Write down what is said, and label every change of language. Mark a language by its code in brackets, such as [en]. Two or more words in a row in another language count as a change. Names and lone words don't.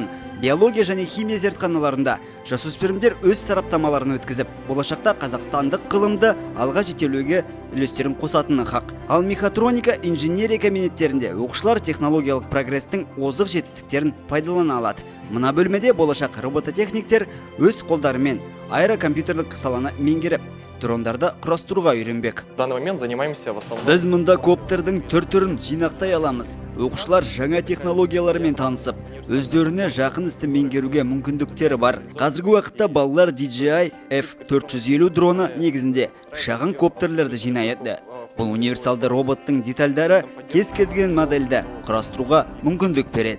[kk] Биология және химия зертханаларында жасөспірімдер өз сараптамаларын өткізіп, болашақта қазақстандық ғылымды алға жетелеуге үлестерін қосатыны хақ. Ал мехатроника, инженерия кабинеттерінде оқушылар технологиялық прогрестің озық жетістіктерін пайдалана алады. Мына бөлмеде болашақ робототехниктер өз қолдарымен аэрокомпьютерлік саланы меңгеріп, дрондарды құрастыруға үйренбек. [ru] В данный момент занимаемся в основном. [kk] Біз мұнда коптердің түр-түрін жинақтай аламыз. Оқушылар жаңа технологиялармен танысып, өздеріне жақын істі меңгеруге мүмкіндіктері бар. Қазіргі уақытта балалар DJI F450 дроны негізінде шағын коптерлерді жинайды. Бұл универсалды роботтың детальдары кез келген модельді құрастыруға мүмкіндік береді.